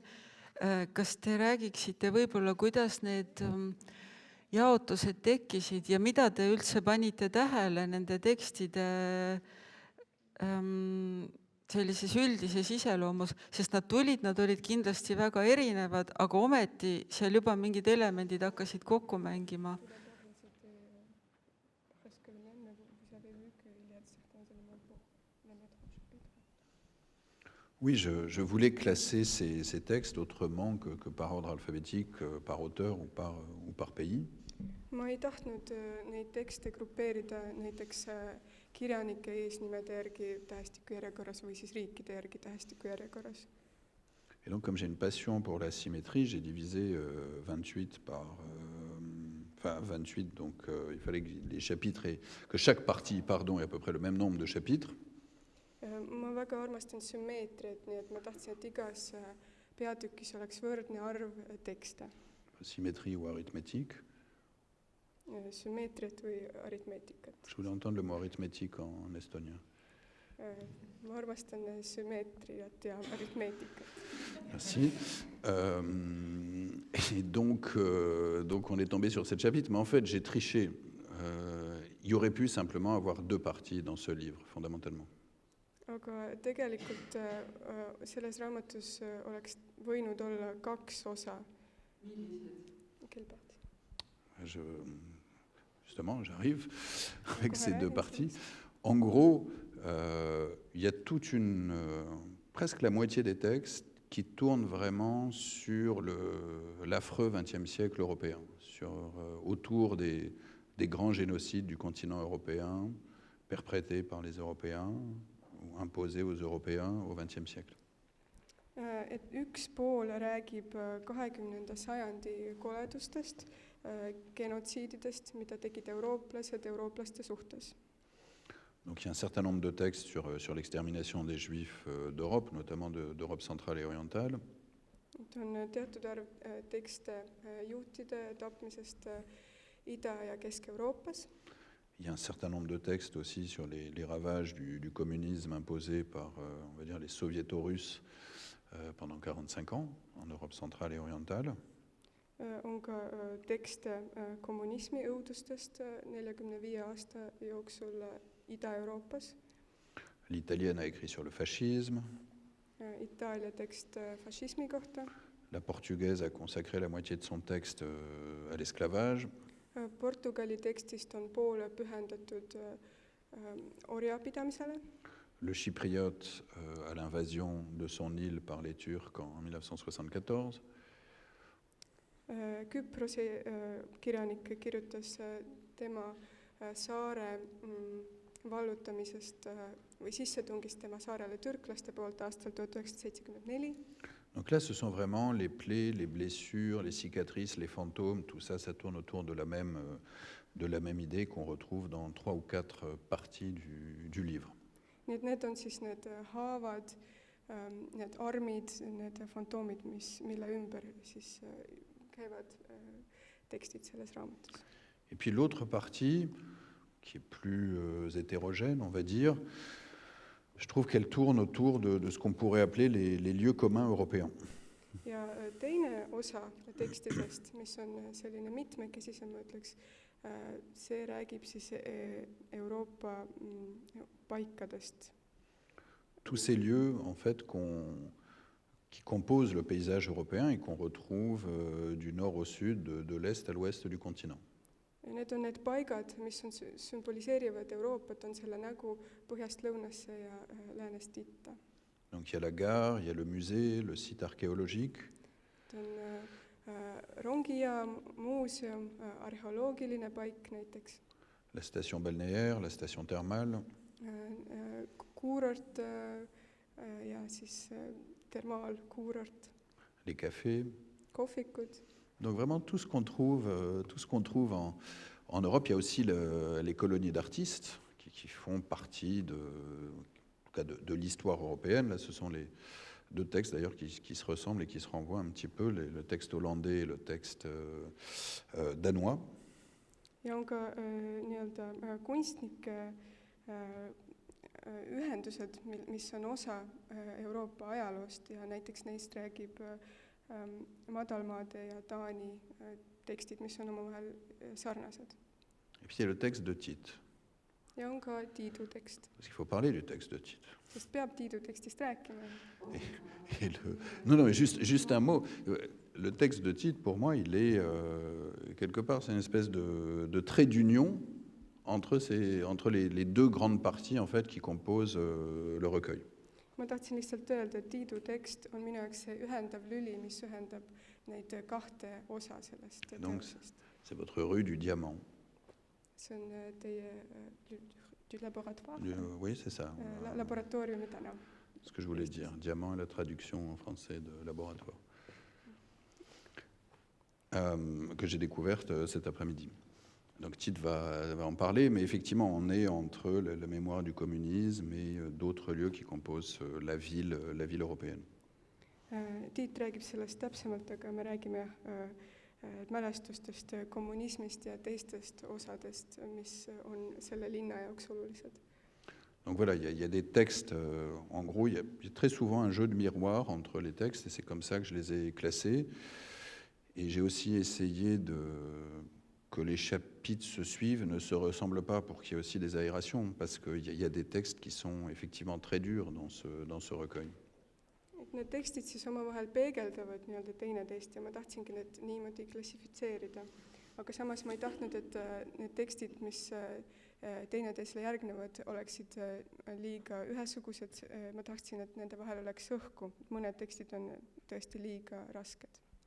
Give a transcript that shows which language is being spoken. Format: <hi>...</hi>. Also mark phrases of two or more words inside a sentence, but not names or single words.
<et>Kas te räägiksite võib-olla, kuidas need jaotused tekkisid ja mida te üldse panite tähele nende tekstide sellises üldises iseloomus, sest nad olid kindlasti väga erinevad, aga ometi seal juba mingid elemendid hakkasid kokku mängima.</et> <fr>Oui, je voulais classer ces textes autrement que par ordre alphabétique, par auteur ou par pays.</fr> <et>Ma ei tahtnud neid tekste grupeerida näiteks kirjanike eesnimede järgi tähestiku järjekorras või siis riikide järgi tähestiku järjekorras.</et> <fr>Et donc, comme j'ai une passion pour la symétrie, j'ai divisé 28 par... 28, donc il fallait que les chapitres que chaque partie, ait à peu près le même nombre de chapitres.</fr> <et>Ma väga armastan sümmeetriat, nii et ma tahtsin, et igas peatükis oleks võrdne arv tekste.</et> <fr>Symétrie ou arithmétique.</fr> <et>Sümmeetriat või aritmeetikat.</et> <fr>Je voulais entendre le mot arithmétique en estonien.</fr> <et>Ma armastan sümmeetriat ja aritmeetikat.</et> <fr>Merci. Et donc on est tombé sur ce chapitre, mais en fait, j'ai triché. Il y aurait pu simplement avoir 2 parties dans ce livre, fondamentalement.</fr> <et>Aga tegelikult selles raamatus oleks võinud olla 2 osa.</et> <fr>Quelle partie? Justement, j'arrive avec ces 2 parties. En gros, il y a presque la moitié des textes qui tournent vraiment sur l'affreux XXe siècle européen, autour des grands génocides du continent européen, perpétrés par les Européens, ou imposés aux Européens au XXe siècle.</fr> <et>Et üks pool räägib 20. sajandi koledustest, genotsiididest, mida tegid eurooplased eurooplaste suhtes.</et> <fr>Donc il y a un certain nombre de textes sur l'extermination des Juifs d'Europe, notamment d'Europe centrale et orientale.</fr> <et>On teatud arv tekste juutide tapmisest Ida- ja Kesk-Euroopas.</et> <fr>Il y a un certain nombre de textes aussi sur les ravages du communisme imposé par, on va dire, les soviéto-russes pendant 45 ans en Europe centrale et orientale.</fr> <et>On ka tekste kommunismi õudustest 45 aasta jooksul Ida-Euroopas.</et> <fr>L'italienne a écrit sur le fascisme.</fr> <et>Itaalia tekst fašismi kohta.</et> <fr>La portugaise a consacré la moitié de son texte à l'esclavage.</fr> <et>Portugali tekstist on poole pühendatud orjapidamisele.</et> <fr>Le chypriote à l'invasion de son île par les Turcs en 1974.</fr> <et>Küprose kirjanik kirjutas tema saare vallutamisest või sissetungist tema saarele türklaste poolt aastal 1974.</et> <fr>Donc là, ce sont vraiment les plaies, les blessures, les cicatrices, les fantômes, tout ça, ça tourne autour de la même idée qu'on retrouve dans 3 ou 4 parties du livre.</fr> <et>Nii et need on siis need haavad, need armid, need fantoomid, mille ümber siis käivad tekstid selles raamatus.</et> <fr>Et puis l'autre partie, qui est plus hétérogène, on va dire, je trouve qu'elle tourne autour de ce qu'on pourrait appeler les lieux communs européens.</fr> <et>Ja teine osa tekstidest, mis on selline mitmekesisem, ma ütleks, see räägib siis Euroopa paikadest.</et> <fr>Tous ces lieux, en fait, qui composent le paysage européen et qu'on retrouve du nord au sud, de l'est à l'ouest du continent.</fr> <et>Need on need paigad, mis on sümboliseerivad Euroopat, on selle nägu põhjast lõunasse ja läänest itta.</et> <fr>Donc il y a la gare, il y a le musée, le site archéologique.</fr> <et>On rongijaam, muuseum, arheoloogiline paik näiteks.</et> <fr>La station balnéaire, la station thermale.</fr> <et>Kuurort ja siis thermaalkuurort.</et> <fr>Les cafés.</fr> <et>Kohvikud.</et> <fr>Donc vraiment tout ce qu'on trouve en Europe. Il y a aussi les colonies d'artistes qui font partie de l'histoire européenne. Là, ce sont les 2 textes d'ailleurs qui se ressemblent et qui se renvoient un petit peu, le texte hollandais et le texte danois.</fr> <et>Ja on ka nii-öelda kunstnike ühendused, mis on osa Euroopa ajaloost ja näiteks neist räägib Madalmaade ja Taani tekstid, mis on omavahel sarnased.</et> <fr>Et puis il y a le texte de Tite.</fr> <et>Ja on ka Tiidu tekst.</et> <fr>Parce qu'il faut parler du texte de Tite.</fr> <et>Sest peab Tiidu tekstist rääkima.</et> <fr>Non, mais juste un mot. Le texte de Tite, pour moi, il est quelque part, c'est une espèce de trait d'union entre les 2 grandes parties en fait, qui composent le recueil.</fr> <et>Ma tahtsin lihtsalt öelda, et Tiidu tekst on minu jaoks see ühendav lüli, mis ühendab neid 2 osa sellest teosest.</et> <fr>C'est votre rue du diamant.</fr> <et>See on teie</et> <fr>du laboratoire. Oui, c'est ça.</fr> <et>Laboratooriumi tänav.</et> <fr>Ce que je voulais dire. Diamant est la traduction en français de laboratoire. Que j'ai découverte cet après-midi. Donc Tite va en parler, mais effectivement, on est entre la mémoire du communisme et d'autres lieux qui composent la ville européenne.</fr> <et>Tiit räägib sellest täpsemalt, aga me räägime mälestustest kommunismist ja teistest osadest, mis on selle linna jaoks olulised.</et> <fr>Donc voilà, il y a des textes, en gros, il y a très souvent un jeu de miroir entre les textes, et c'est comme ça que je les ai classés. Et j'ai aussi essayé que les chapitres se suivent, ne se ressemblent pas, pour qu'il y ait aussi des aérations, parce qu'il y a des textes qui sont effectivement très durs dans ce recueil.</fr> <et>Et need tekstid siis omavahel peegeldavad nii-öelda teineteist ja ma tahtsingi need niimoodi klassifitseerida. Aga samas ma ei tahtnud, et need tekstid, mis teineteisele järgnevad, oleksid liiga ühesugused. Ma tahtsin, et nende vahel oleks õhku. Mõned tekstid on tõesti liiga rasked.</et>